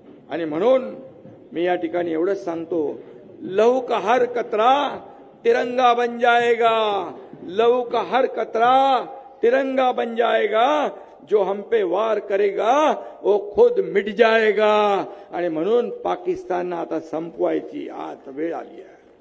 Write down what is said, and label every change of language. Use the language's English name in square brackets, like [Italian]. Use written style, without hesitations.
[Marathi] आणि म्हणून मी या ठिकाणी एवढंच सांगतो, [Hindi] लहू का हर कतरा तिरंगा बन जाएगा. लहू का हर कतरा तिरंगा बन जाएगा. जो हम पे वार करेगा वो खुद मिट जाएगा. [Marathi] आणि म्हणून पाकिस्तानला आता संपवायची आता वेळ आली आहे.